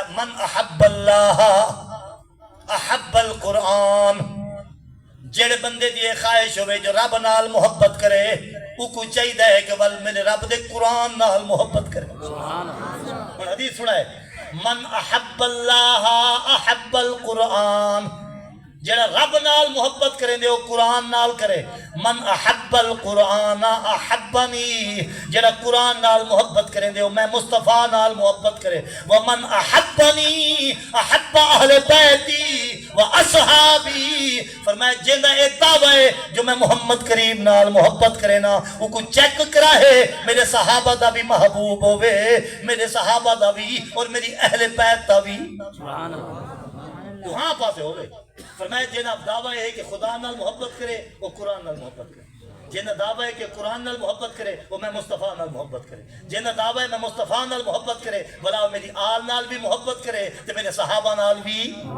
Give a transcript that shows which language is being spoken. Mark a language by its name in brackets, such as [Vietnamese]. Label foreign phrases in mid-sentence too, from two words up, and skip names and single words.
[Arabic] من احب اللہ احب القرآن [Punjabi] جڑے بندے دی خواہش ہوئے جو رب نال محبت کرے وہ کو چاہیے ہے کہ ول میرے رب دے قرآن نال محبت کرے اور حدیث سنا ہے [Arabic] من احب اللہ احب القرآن [Punjabi] جڑا رب نال محبت کریں دے وہ قرآن نال کرے [Arabic] من احب القرآن احبنی [Punjabi] جڑا قرآن نال محبت کریں دے وہ میں مصطفیٰ نال محبت کرے [Arabic] ومن احبنی احب اہل بیتی و اصحابی [Punjabi] فرمایا جیندہ ایک دعوی ہے جو میں محمد کریم نال محبت کرے نا وہ کو چیک کرا ہے میرے صحابہ دا بھی محبوب ہوئے میرے صحابہ دا بھی اور میری اہل بیت دا بھی وہاں پاسے ہوئے فرمایا جنہ دعویٰ ہے کہ خدا نال محبت کرے وہ قرآن نال محبت کرے جنہ دعویٰ ہے کہ قرآن نال محبت کرے وہ میں مصطفیٰ نال محبت کرے جنہ دعویٰ ہے میں مصطفیٰ نال محبت کرے بلا میری آل نال بھی محبت کرے تو میرے صحابہ نال بھی